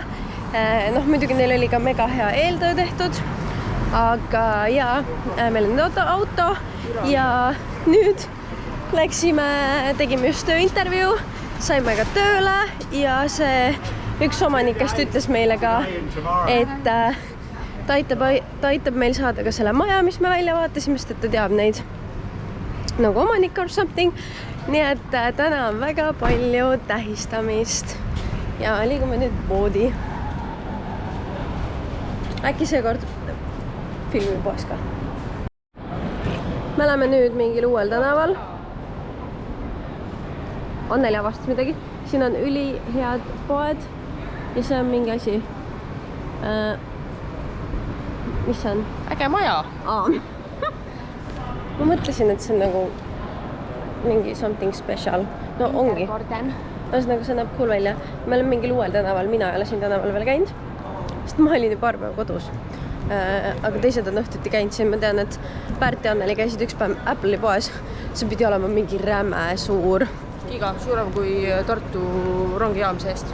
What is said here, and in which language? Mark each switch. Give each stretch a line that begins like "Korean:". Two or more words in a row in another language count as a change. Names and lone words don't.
Estonian: Muidugi neil oli ka mega hea eeltöö tehtud, aga jaa, meil on auto ja nüüd tegime just tööintervjuu, saime ka tööle ja see üks omanikest ütles meile ka, et ta aitab meil saada ka selle maja, mis me välja vaatasime, sest et ta teab neid nagu omanik
English: or something.
Estonian: Nii et täna on väga palju tähistamist ja liigume nüüd poodi. Äkki seekord filmi poes ka. Me oleme nüüd mingil uuel tänaval. Anneli avastas midagi. Siin on ülihead poed ja see on mingi asi. Mis see on? Äge maja! Ma mõtlesin, et see on nagu mingi
English: something special.
Estonian: No ongi. Ühesõnaga, see näeb cool välja. Me oleme mingil uuel tänaval, mina ei ole siin tänaval veel käinud, sest ma olin ju paar päeva kodus. Aga teised on õhtuti käinud siin. Ma tean, et Pärt ja Anneli käisid üks päev Apple'i poes. See pidi olema mingi räme suur. Iga suurem kui Tartu rongijaam seest.